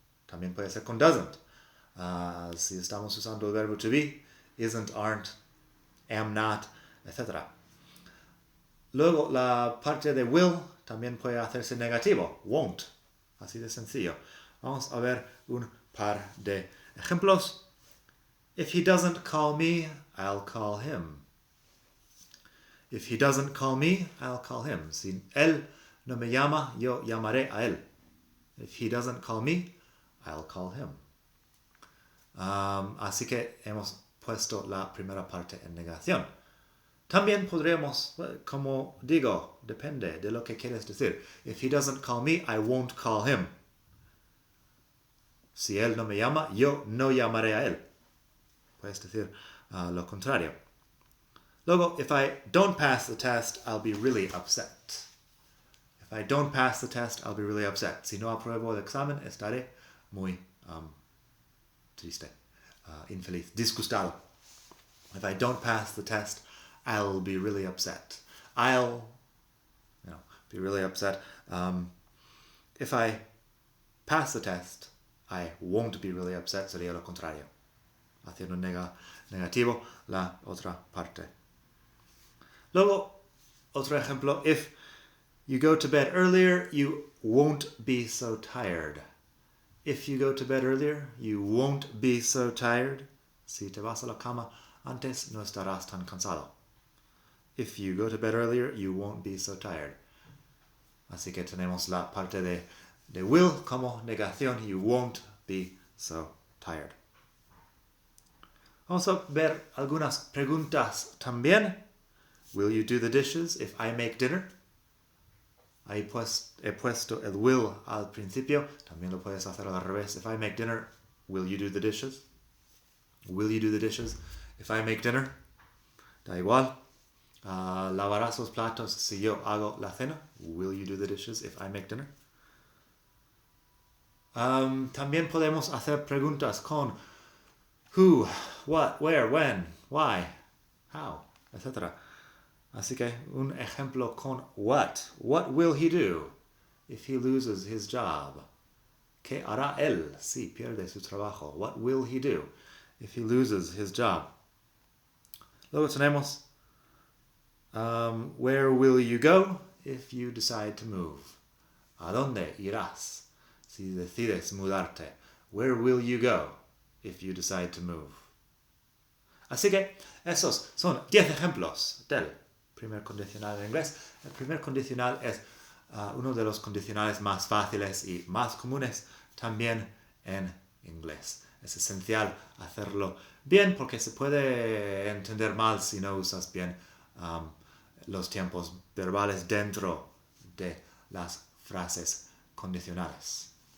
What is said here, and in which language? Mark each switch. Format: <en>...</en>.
<es>También puede ser con doesn't. Si estamos usando el verbo to be, isn't, aren't, am not, etc. Luego, la parte de will también puede hacerse negativo, won't. Así de sencillo. Vamos a ver un par de ejemplos.</es> <en>If he doesn't call me, I'll call him. If he doesn't call me, I'll call him.</en> <es>Si él no me llama, yo llamaré a él.</es> <en>If he doesn't call me, I'll call him.</en> <es>Así que hemos puesto la primera parte en negación. También podríamos, como digo, depende de lo que quieres decir. If he doesn't call me, I won't call him. Si él no me llama, yo no llamaré a él. Puedes decir lo contrario. Luego,</es> <en>if I don't pass the test, I'll be really upset. If I don't pass the test, I'll be really upset.</en> <es>Si no apruebo el examen, estaré muy triste, infeliz, disgustado.</es> <en>If I don't pass the test, I'll be really upset. I'll be really upset. If I pass the test, I won't be really upset.</en> <es>Sería lo contrario. Haciendo negativo la otra parte. Luego, otro ejemplo.</es> <en>If you go to bed earlier, you won't be so tired. If you go to bed earlier, you won't be so tired.</en> <es>Si te vas a la cama antes, no estarás tan cansado.</es> <en>If you go to bed earlier, you won't be so tired.</en> <es>Así que tenemos la parte de will como negación.</es> <en>You won't be so tired.</en> <es>Vamos a ver algunas preguntas también.</es> <en>Will you do the dishes if I make dinner?</en> <es>Ahí he puesto el will al principio. También lo puedes hacer al revés.</es> <en>If I make dinner, will you do the dishes? Will you do the dishes if I make dinner?</en> <es>Da igual. ¿Lavarás los platos si yo hago la cena?</es> <en>Will you do the dishes if I make dinner?</en> <es>También podemos hacer preguntas con who, what, where, when, why, how, etc. Así que un ejemplo con what.</es> <en>What will he do if he loses his job?</en> <es>¿Qué hará él si pierde su trabajo?</es> <en>What will he do if he loses his job?</en> <es>Luego tenemos</es> <en>where will you go if you decide to move?</en> <es>¿A dónde irás si decides mudarte?</es> <en>Where will you go if you decide to move?</en> <es>Así que esos son 10 ejemplos del primer condicional en inglés. El primer condicional es uno de los condicionales más fáciles y más comunes también en inglés. Es esencial hacerlo bien porque se puede entender mal si no usas bien los tiempos verbales dentro de las frases condicionales.</es>